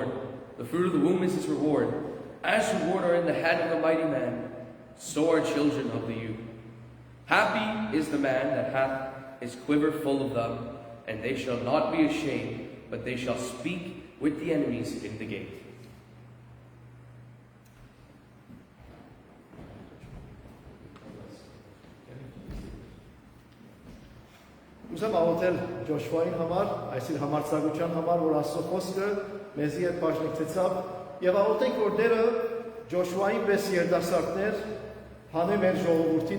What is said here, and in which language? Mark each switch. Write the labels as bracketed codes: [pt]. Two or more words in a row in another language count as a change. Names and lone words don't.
[en] The fruit of the womb is his reward. As reward are in the hand of the mighty man, so are children of the youth. Happy is the man that hath his quiver full of them, and they shall not be ashamed, but they shall speak with the enemies in the gate." [hy] Ուզեմ աղոթել Ջոշուային համար, այս իր համարձակության համար, որ Աստծո խոսքը մեզի հետ բաժնեկցեցավ, եւ աղոթենք, որ Տերը Ջոշուային պես երիտասարդներ հանե մեր ժողովրդին